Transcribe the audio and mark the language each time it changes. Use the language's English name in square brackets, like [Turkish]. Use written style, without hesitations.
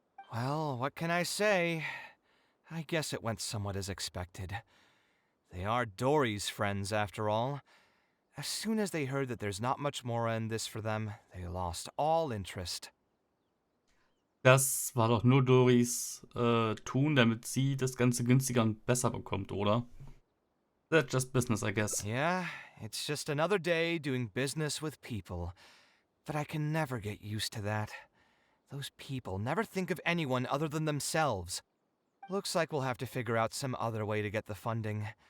[English] Well, what can I say? I guess it went somewhat as expected. They are Dory's friends, after all. As soon as they heard that there's not much more in this for them, they lost all interest. [German] Das war doch nur Doris Tun, damit sie das Ganze günstiger und besser bekommt, oder? [English] That's just business, I guess. Yeah, it's just another day doing business with people. But I can never get used to that. Those people never think of anyone other than themselves. Looks like we'll have to figure out some other way to get the funding.